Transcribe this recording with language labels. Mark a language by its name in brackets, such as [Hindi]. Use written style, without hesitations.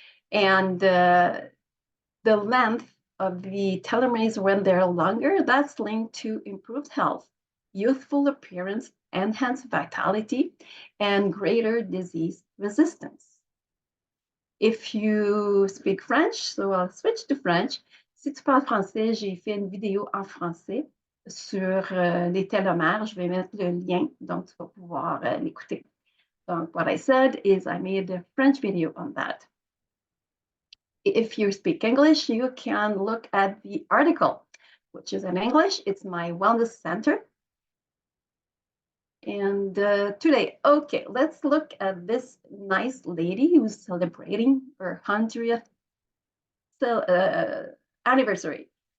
[English] And the length of the telomeres when they're longer, that's linked to improved health, youthful appearance, enhanced vitality, and greater disease resistance. If you speak French, so I'll switch to French. [French] Si tu parles français, j'ai fait une vidéo en français sur les télomères. Je vais mettre le lien, donc tu vas pouvoir l'écouter. [English] Donc, what I said is I made a French video on that. If you speak English, you can look at the article, which is in English. It's my Wellness Center. And today, okay, let's look at this nice lady who's celebrating her 100th anniversary.